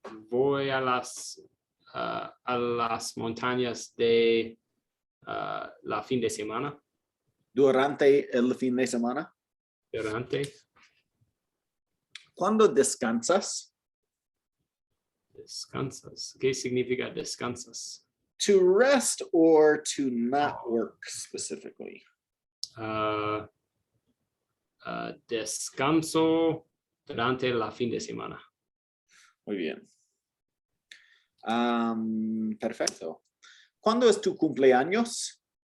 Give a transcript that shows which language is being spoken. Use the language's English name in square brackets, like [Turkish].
[Spanish] Voy a las montañas de la fin de semana. Durante el fin de semana. Durante. ¿Cuándo descansas? Descansas. ¿Qué significa descansas? [English] To rest or to not work specifically. [Spanish] Descanso durante la fin de semana. Muy bien. Perfecto. ¿Cuándo es tu cumpleaños?